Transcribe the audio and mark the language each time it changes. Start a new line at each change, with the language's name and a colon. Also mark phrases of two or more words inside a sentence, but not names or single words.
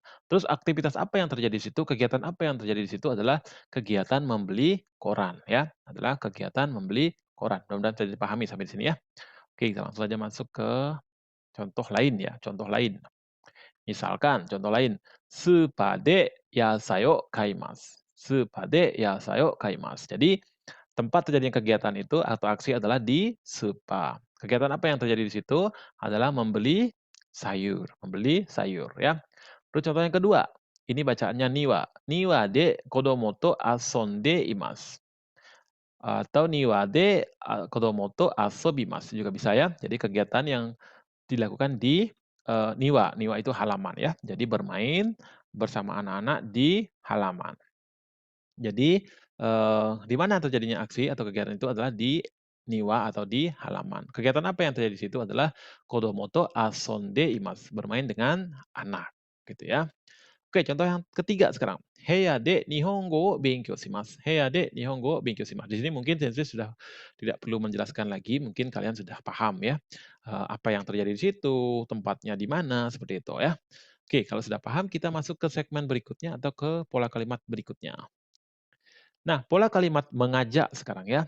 Indonesian: Terus aktivitas apa yang terjadi di situ, kegiatan apa yang terjadi di situ adalah kegiatan membeli koran ya, adalah kegiatan membeli koran. Mudah-mudahan bisa dipahami sampai di sini ya. Oke, kita langsung saja masuk ke contoh lain ya, contoh lain. Misalkan contoh lain,
Japanese: "スーパーで野菜を買います." スーパーで野菜を買います.
Indonesian: Jadi, tempat terjadinya kegiatan itu atau aksi adalah di supa. Kegiatan apa yang terjadi di situ adalah membeli sayur ya. Terus contoh yang kedua, ini bacaannya niwa.
Japanese: 庭で子供と遊んでいます. Atau 庭で子供と遊びます
Indonesian: juga bisa ya. Jadi kegiatan yang dilakukan di niwa. Niwa itu halaman ya. Jadi bermain bersama anak-anak di halaman. Jadi, di mana terjadinya aksi atau kegiatan itu adalah di niwa atau di halaman. Kegiatan apa yang terjadi di situ adalah
Japanese: 子供と遊んでいます,
Indonesian: bermain dengan anak, gitu ya. Oke, contoh yang ketiga sekarang.
Japanese: 部屋で日本語を勉強します. 部屋で日本語を勉強します.
Indonesian: Di sini mungkin sensei sudah tidak perlu menjelaskan lagi, mungkin kalian sudah paham ya, apa yang terjadi di situ, tempatnya di mana, seperti itu ya. Oke, kalau sudah paham kita masuk ke segmen berikutnya atau ke pola kalimat berikutnya. Nah, pola kalimat mengajak sekarang ya.